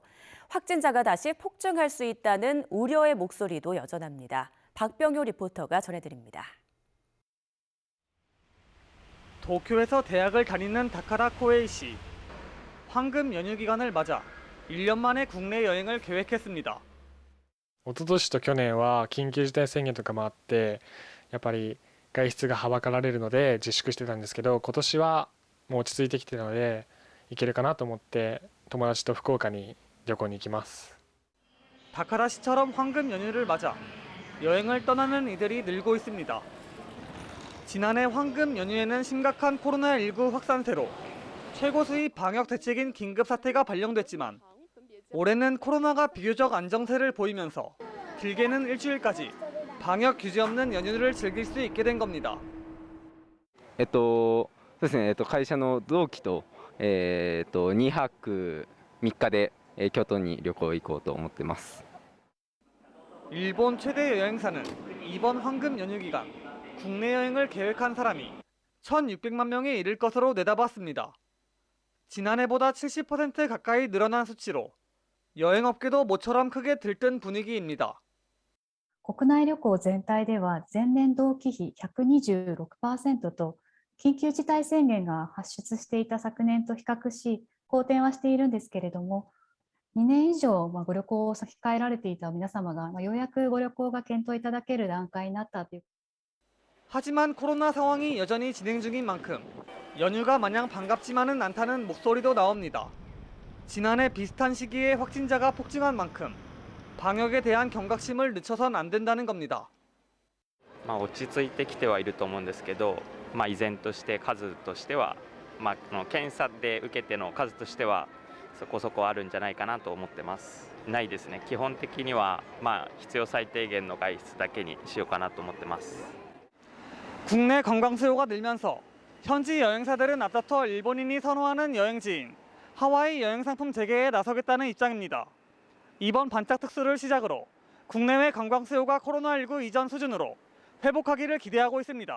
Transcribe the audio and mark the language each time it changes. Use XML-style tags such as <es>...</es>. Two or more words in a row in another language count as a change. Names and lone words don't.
<ko>확진자가 다시 폭증할 수 있다는 우려의 목소리도 여전합니다. 박병효 리포터가 전해드립니다. 도쿄에서 대학을 다니는 다카라 코에이 씨. 황금 연휴 기간을 맞아 1년 만에 국내 여행을 계획했습니다.</ko> <ja>一昨年と去年は緊急事態宣言とかもあってやっぱり外出がはばかられるので自粛してたんですけど、今年はもう落ち着いてきてるので行けるかなと思って友達と福岡に旅行に行きます。</ja> <ko>다카라 씨처럼 황금 연휴를 맞아 여행을 떠나는 이들이 늘고 있습니다. 지난해 황금 연휴에는 심각한 코로나19 확산세로 최고 수위 방역 대책인 긴급 사태가 발령됐지만 올해는 코로나가 비교적 안정세를 보이면서 길게는 일주일까지 방역 규제 없는 연휴를 즐길 수 있게 된 겁니다.</ko> <ja>そうですね、会社の同期と2泊3日で京都に旅行行こうと思ってます。</ja> <ko>일본 최대 여행사는 이번 황금 연휴 기간 국내 여행을 계획한 사람이 1,600만 명에 이를 것으로 내다봤습니다. 지난해보다 70% 가까이 늘어난 수치로 여행업계도 모처럼 크게 들뜬 분위기입니다.</ko> <ja>国内旅行全体では前年同期比 126% と緊急事態宣言が発出していた昨年と比較し好転はしているんですけれども、2年以上ご旅行を先控えられていた皆様がようやくご旅行が検討いただける段階になったという。</ja> <ko>하지만 코로나 상황이 여전히 진행 중인 만큼 연휴가 마냥 반갑지만은 않다는 목소리도 나옵니다. 지난해 비슷한 시기에 확진자가 폭증한 만큼 방역에 대한 경각심을 늦춰선 안 된다는 겁니다.</ko> <ja>落ち着いてきてはいると思うんですけど、 依然として数としては、検査で受けての数としてはそこそこあるんじゃないかなと思ってます。ないですね。基本的には必要最低限の外出だけにしようかなと思ってます。</ja> <ko>국내 관광 수요가 늘면서 현지 여행사들은 앞다퉈 일본인이 선호하는 여행지인 하와이 여행 상품 재개에 나서겠다는 입장입니다. 이번 반짝 특수를 시작으로 국내외 관광 수요가 코로나19 이전 수준으로 회복하기를 기대하고 있습니다.</ko>